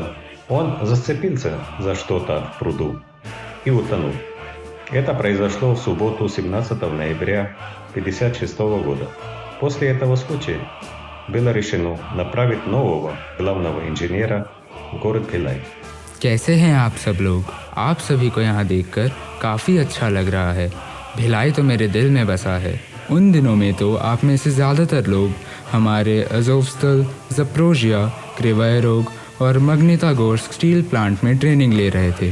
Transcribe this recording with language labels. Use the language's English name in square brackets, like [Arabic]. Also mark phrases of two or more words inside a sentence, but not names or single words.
[Russian] Он зацепился за что-то в пруду и утонул. Это произошло в субботу 17 ноября 1956 года. После этого случая было решено направить нового главного инженера в город भिलाई. [Hindi] कैसे हैं आप सब लोग? आप सभी को यहाँ देखकर काफ़ी अच्छा लग रहा है। भिलाई तो मेरे दिल में बसा है। उन दिनों में तो आप में से ज़्यादातर लोग हमारे अज़ोवस्टल, ज़प्रोजिया, क्रिवाय रोग और मग्नितागोर्स्क [English] steel plant [Hindi] में ट्रेनिंग ले रहे थे।